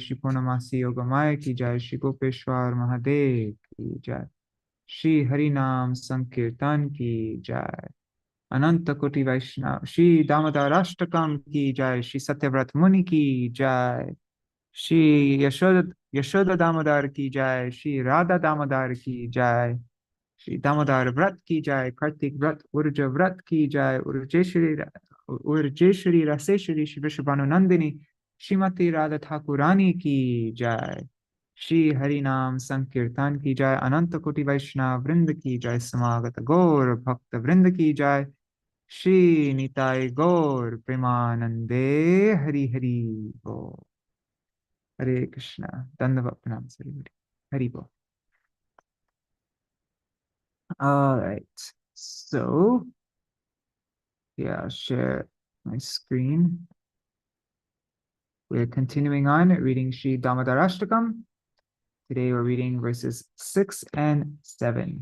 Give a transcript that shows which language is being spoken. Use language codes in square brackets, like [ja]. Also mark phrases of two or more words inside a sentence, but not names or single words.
[hi] श्री पूर्णमासी योगमाया की जय। श्री गोपेश्वर महादेव की जय. श्री हरिनाम संकीर्तन की जय. अनंत कोटि वैष्णव श्री दामोदराष्टकम् की जय. श्री सत्यव्रत मुनि की जय। श्री यशोदा दामोदर की जय. श्री राधा दामोदर की जय. श्री दामोदर-वृत्ति की जय। कार्तिक व्रत ऊर्जा व्रत की जय. ऊर्जेश्वरी रासेश्वरी श्री वृषभानु नंदिनी श्रीमती राधा ठकुरानी की जय. श्री हरिनाम संकीर्तन की जय। अनंत कोटि वैष्णव वृंद की जय. समागत गौर भक्त वृंद की जय। श्री निताई गौर प्रेमानंदे हरि हरि बो. हरे कृष्ण. दंडवत प्रणाम सरिपुरी. [en] Hari Bo. All right. So, yeah, I'll share my screen. We're continuing on reading Śrī Dāmodarāṣṭakam. Today we're reading verses 6 and 7.